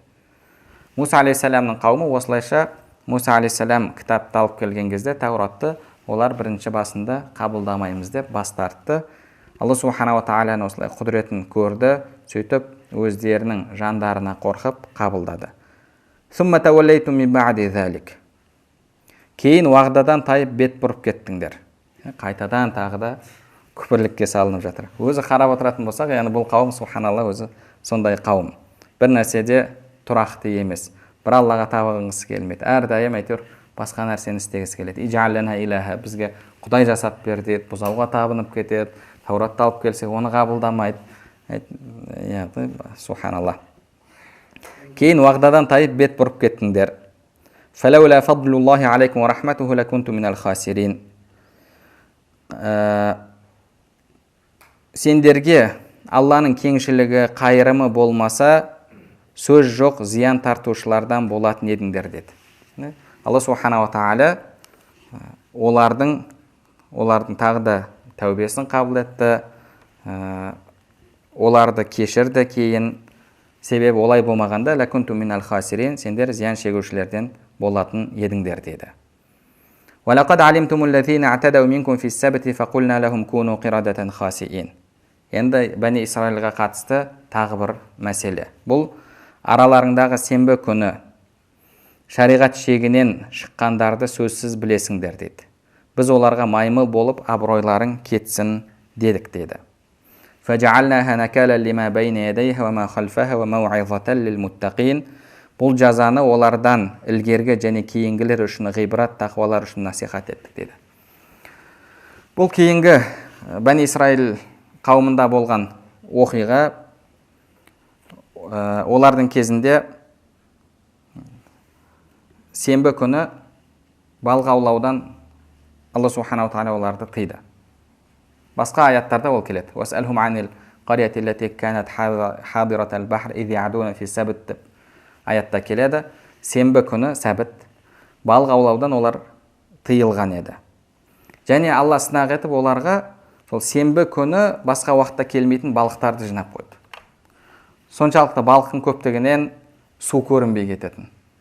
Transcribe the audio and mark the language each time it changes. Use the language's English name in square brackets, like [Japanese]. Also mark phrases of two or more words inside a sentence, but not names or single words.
[Kazakh] Муса алейхиссаламның қауымы осылайша Муса алейхиссалам кітапты алып келген кезде Тауратты олар бірінші басында қабылдамаймыз деп бас тартты. Алла [Arabic] سبحانه تعالى [Kazakh] осылай құдіретін көрді, сөйтіп өздерінің жандарына қорқып қабылдады. [Arabic] ثم توليتم من بعد ذلك. [Kazakh] Кейін уағдадан тайып бет бұрып кеттіңдер. Қайтадан тағы да күпірлікке салынып жатыр. Өзі қарап отыратын болсақ, яғни бұл қауым субханалла өзі сондай қауым. Бір нәрседе тұрақты емес. Бір Аллаға табынғысы келмейді. Әрдайым әйтеуір басқа нәрсені істегісі келеді. [Arabic] اجعل لنا إلها, [Kazakh] бізге құдай жасап бер дейді, бұзауға табынып кетеді. Тауратты алып келсек, оны қабылдамайды. Субханалла. Кейін уағдадан тайып бет бұрып кеттіңдер. [Arabic] فلولا فضل الله عليكم ورحمته لكنتم من الخاسرين. [Kazakh] Сендерге Алланың кеңшілігі, қайырымы болмаса, сөз жоқ, зиян тартушылардан болатын едіңдер деді. Алла [Arabic] سبحانه وتعالى [Kazakh] олардың тағы да тәубесін қабыл етті, оларды кешірді. Кейін себебі олай болмағанда [Arabic] لكنتم من الخاسرين, [Kazakh] сендер зиян шегушілерден болатын едіңдер деді. [Arabic] وَلَقَدْ عَلِمْتُمُ الَّذِينَ اعْتَدَوْا مِنْكُمْ فِي السَّبْتِ فَقُلْنَا لَهُمْ كُونُوا قِرَدَةً خَاسِئِينَ. [Kazakh] Енді Бәни Исраилға қатысты тағы бір мәселе. Бұл араларыңдағы сенбі күні шариғат шегінен шыққандарды сөзсіз білесіңдер деді. Біз оларға маймыл болып абыройларың кетсін дедік деді. [Arabic] فَجَعَلْنَاهَا نَكَالًا لِمَا بَيْنَ يَدَيْهَا وَمَا خَلْفَهَا وَمَوْعِظَةً لِلْمُتَّقِينَ. [Kazakh] Бұл жазаны олардан ілгергі және кейінгілер үшін ғибрат, тақуалар үшін насихат еттік деді. Бұл кейінгі Бәни Исраил қауымында болған оқиға, олардың кезінде сенбі күні балық аулаудан Алла [Arabic] سبحانه تعالى [Kazakh] оларды тыйды. Басқа аяттарда ол келеді. [Arabic] وَاسْأَلْهُمْ عَنِ الْقَرْيَةِ الَّتِي كَانَتْ حَاضِرَةَ الْبَحْرِ إِذْ يَعْدُونَ فِي السَّبْتِ. [Kazakh] Аятта келеді, сенбі күні сәбіт балық аулаудан олар тыйылған еді. Және Алла сынақ етіп оларға сол сенбі күні басқа уақытта келмейтін балықтарды жинап қойды. Соншалықты балықтың көптігінен су көрінбей кететін.